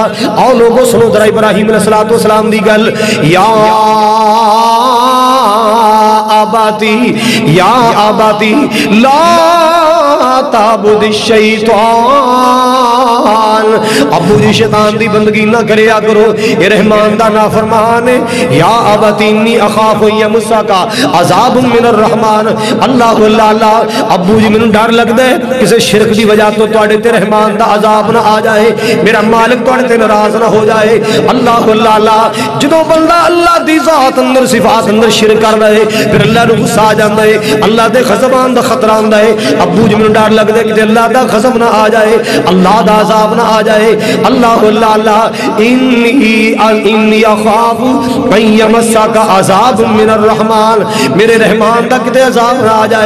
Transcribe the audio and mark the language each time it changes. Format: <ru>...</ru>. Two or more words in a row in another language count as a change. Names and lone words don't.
<pa>آؤ لوگوں سنو ذرا ابراہیم</pa> <ar>علیہ السلام</ar> <pa>دی گل،</pa> <ar>یا آباتی یا آباتی لا تعبد الشیطان،</ar> <pa>ابو جی شیطان دی بندگی نہ کریا کرو، یہ رحمان دا نافرمان ہے۔</pa> <ar>یا آباتی انی اخاف یمسک عذاب من الرحمن،</ar> <pa>اللہ اللہ اللہ، ابو جی میں ڈر لگتا ہے کسی شرک دی وجہ تو تواڈے تے رحمان دا عذاب نہ آ جائے، میرا مالک تواڈے تے ناراض نہ ہو جائے۔ اللہ اللہ اللہ، جدوں بندہ اللہ دی ذات اندر صفات اندر شرک کر رہے پھر اللہ نو غصہ آ جاندا ہے، اللہ دے غضبان دا خطرہ ہوندا ہے۔ ابو جی میں ڈر لگدا ہے کہ اللہ دا غضب نہ آ جائے، اللہ دا عذاب نہ آ جائے۔ اللہ اللہ اللہ،</pa> <ar>انی اخاف ان یمسک عذاب من الرحمن،</ar> <pa>میرے رحمان دا کتے عذاب نہ آ جائے۔</pa>